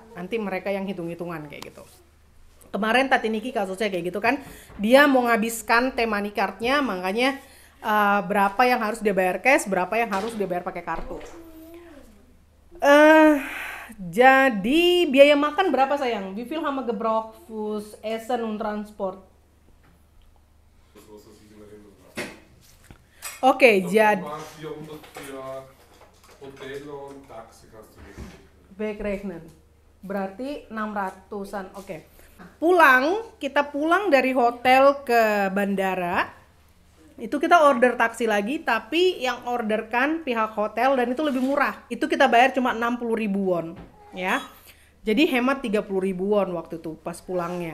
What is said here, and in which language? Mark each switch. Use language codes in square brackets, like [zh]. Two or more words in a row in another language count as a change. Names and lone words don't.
[id] Nanti mereka yang hitung-hitungan kayak gitu. Kemarin Tati Niki kasusnya kayak gitu kan, dia mau nghabiskan T-Money card-nya, makanya berapa yang harus dia bayar cash, berapa yang harus dia bayar pakai kartu. Jadi biaya makan berapa sayang? [de] Wie viel haben wir gebraucht fürs Essen und Transport? Das was ich in Erinnerung habe. Oke, Das [id] jadi [de] waren 400 für Hotel und Taxi kannst du nicht. wegrechnen. [id] Berarti 600-an. Oke. Kita pulang dari hotel ke bandara. Itu kita order taksi lagi, tapi yang orderkan pihak hotel dan itu lebih murah. Itu kita bayar cuma 60.000 won, ya. Jadi hemat 30.000 won waktu itu pas pulangnya.